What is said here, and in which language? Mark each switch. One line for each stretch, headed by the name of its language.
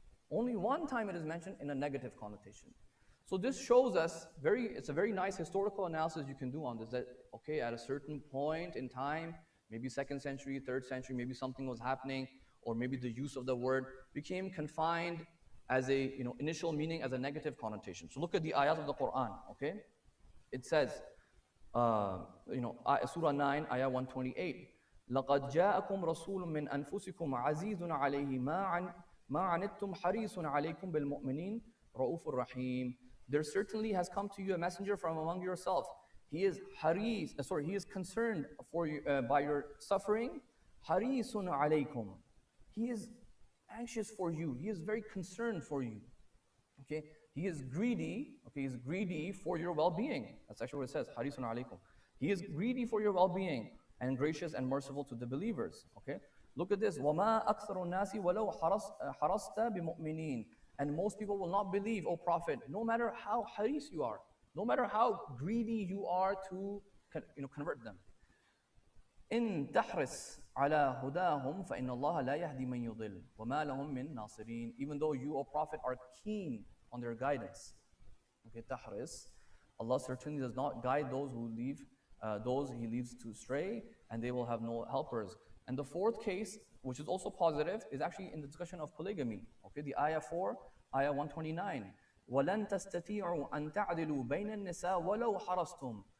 English: Only 1 time it is mentioned in a negative connotation. So this shows us, it's a very nice historical analysis you can do on this, that, okay, at a certain point in time, maybe 2nd century, 3rd century, maybe something was happening, or maybe the use of the word became confined as a, initial meaning as a negative connotation. So look at the ayat of the Quran, okay? It says, Surah 9, ayah 128,
Arabic: لَقَدْ جَاءَكُمْ رَسُولٌ مِّنْ أَنفُسِكُمْ عَزِيزٌ عَلَيْهِ مَا عَنِتُّمْ حَرِيصٌ عَلَيْكُمْ بِالْمُؤْمِنِينَ رَؤُوفٌ رَحِيمٌ.
English: There certainly has come to you a messenger from among yourselves. He is he is concerned for you by your suffering. Harisun alaykum. He is anxious for you. He is very concerned for you. Okay? He is greedy. Okay, he is greedy for your well-being. That's actually what it says. Harisun alaykum. He is greedy for your well-being and gracious and merciful to the believers. Okay? Look at this.
Arabic: وَمَا أَكْثَرُ النَّاسِ وَلَوْ حَرَصْتَ بِمُؤْمِنِينَ.
English: And most people will not believe, O Prophet, no matter how haris you are, no matter how greedy you are to convert them.
Arabic: إِن تَحْرِصْ عَلَى هُدَاهُمْ فَإِنَّ اللَّهَ لَا يَهْدِي مَنْ يُضِلُّ وَمَا لَهُمْ مِنْ نَاصِرِينَ.
English: Even though you, O Prophet, are keen on their guidance. Okay,
Arabic: تَحْرِص
English: Allah certainly does not guide those who leave, those He leaves to stray, and they will have no helpers. And the fourth case, which is also positive, is actually in the discussion of polygamy. Okay, the ayah 4, ayah 129.
Arabic: وَلَن تَسْتَطِيعُوا أَن تَعْدِلُوا بَيْنَ النِّسَاءِ وَلَوْ حَرَصْتُمْ.